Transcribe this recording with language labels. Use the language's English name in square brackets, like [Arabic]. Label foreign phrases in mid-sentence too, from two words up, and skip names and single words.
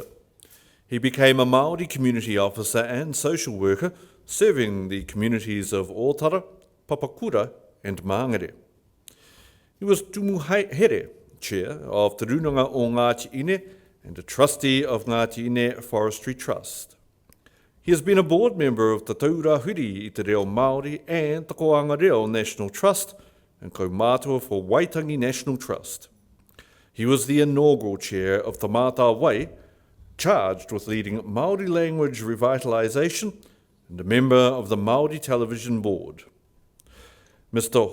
[English] He became a Māori community officer and social worker, serving the communities of Ōtara, Papakura and Māngere. He was Tumuhere, chair of Te Runanga o Ngāti Ine and a trustee of Ngāti Ine Forestry Trust. He has been a board member of Te Taura Huri i Te Reo Māori and Te Koanga Reo National Trust and Kaumātua for Waitangi National Trust. He was the inaugural chair of Te Mātā Wai, charged with leading Māori language revitalisation and a member of the Māori Television Board. Mr.